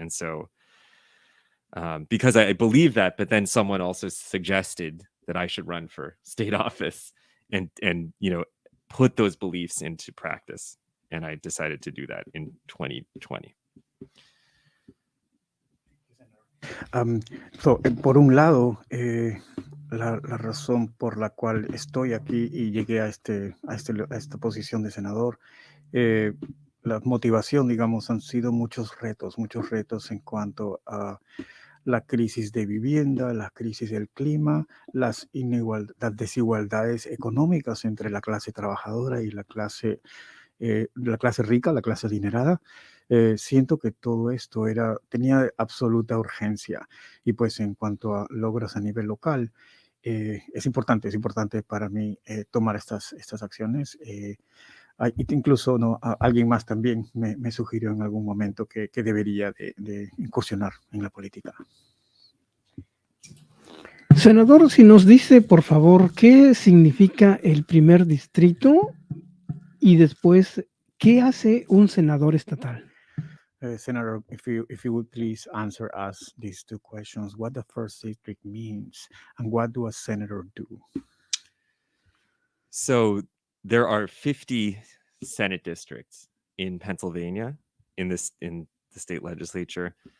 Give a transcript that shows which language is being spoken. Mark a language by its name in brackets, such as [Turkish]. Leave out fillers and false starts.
[English] And so because I believe that, but then someone also suggested that I should run for state office and put those beliefs into practice, and I decided to do that in 2020. [Spanish] Por un lado, la razón por la cual estoy aquí y llegué a esta posición de senador, la motivación, digamos, han sido muchos retos en cuanto a la crisis de vivienda, la crisis del clima, las desigualdades económicas entre la clase trabajadora y la clase rica, la clase adinerada. Siento que todo esto tenía absoluta urgencia, y pues en cuanto a logros a nivel local, es importante para mí tomar estas acciones. Incluso alguien más también me sugirió en algún momento que debería de incursionar en la política. Senador, si nos dice, por favor, qué significa el primer distrito y después, ¿qué hace un senador estatal? [English] Senator, if you would please answer us these two questions: what the first district means, and what do a senator do? So there are 50 Senate districts in Pennsylvania in the state legislature.